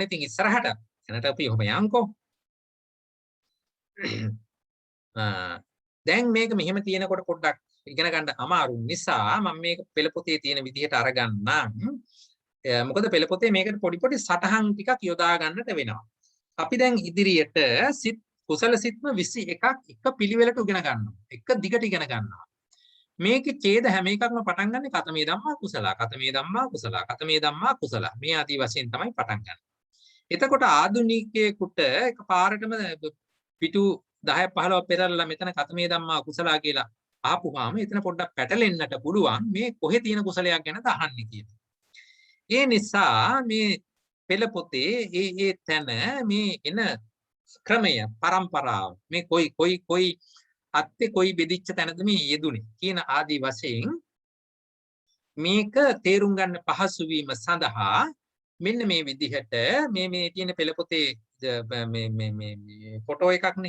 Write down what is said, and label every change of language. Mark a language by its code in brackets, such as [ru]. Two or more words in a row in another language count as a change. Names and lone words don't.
[si] ඉතින් ඉස්සරහට එනට අපි ඔහොම යන්කෝ. දැන් මේක මෙහෙම තියෙනකොට පොඩ්ඩක් ඉගෙන ගන්න අමාරු නිසා මම මේක පෙළ පොතේ තියෙන විදිහට අරගන්නම්. මොකද පෙළ පොතේ මේකට පොඩි සටහන් ටිකක් යොදා ගන්නට වෙනවා. අපි දැන් ඉදිරියට සිත් කුසල සිත්ම 21ක් එක පිළිවෙලට ඉගෙන ගන්නවා. එක දිගට ඉගෙන ගන්නවා. මේකේ ඡේද හැම එකක්ම පටන් ගන්න [pi] කතමේ ධම්මා කුසල, කතමේ ධම්මා කුසල, [si] කතමේ ධම්මා කුසල. මේ ආදී වශයෙන් තමයි පටන් ගන්න. එතකොට ආදුනිකයෙකුට එකපාරටම පිටු 10 15 පෙරලා මෙතන [pi] කතමේ ධම්මා කුසල [si] කියලා ආපුවාම එතන පොඩ්ඩක් පැටලෙන්නට පුළුවන් මේ කොහේ තියෙන කුසලයක් ගැනද අහන්නේ කියලා. ඒ නිසා මේ පෙළ පොතේ ඒ තැන මේ එන ක්‍රමය පරම්පරාව මේ කොයි අත්තේ කොයි බෙදිච්ච තැනද මේ යෙදුනේ කියන ආදී වශයෙන් මේක තේරුම් ගන්න පහසු වීම සඳහා මෙන්න මේ විදිහට මේ තියෙන පෙළ පොතේ මේ ෆොටෝ එකක්නේ.